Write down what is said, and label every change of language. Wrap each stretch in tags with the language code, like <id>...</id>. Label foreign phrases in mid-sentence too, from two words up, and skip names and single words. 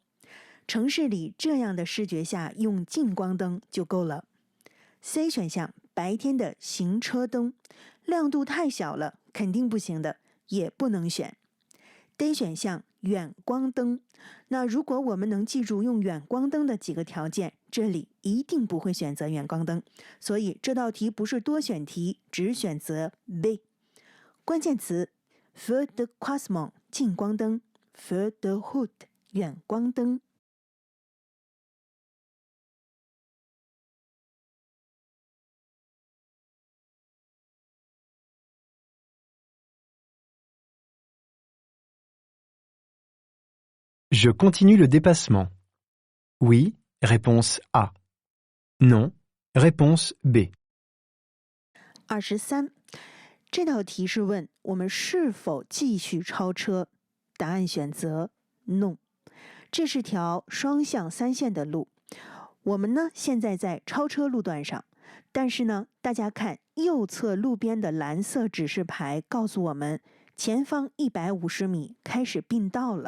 <zh>城市里这样的视觉下用近光灯就够了。C 选项白天的行车灯，亮度太小了，肯定不行的，也不能选。D 选项远光灯，那如果我们能记住用远光灯的几个条件，这里一定不会选择远光灯，所以这道题不是多选题，只选择 B。关键词</zh> <fr>feu de croisement</fr> <zh>近光灯 ，</zh> <fr>feu de route</fr> <zh>远光灯。</zh> <fr>Je continue le dépassement. Oui. Réponse A. Non. Réponse B.</fr> <zh>23，这道题是问我们是否继续超车，答案选择 No。这是条双向3线的路，我们呢现在在超车路段上，但是呢，大家看右侧路边的蓝色指示牌告诉我们，前方150米开始并道了。</zh>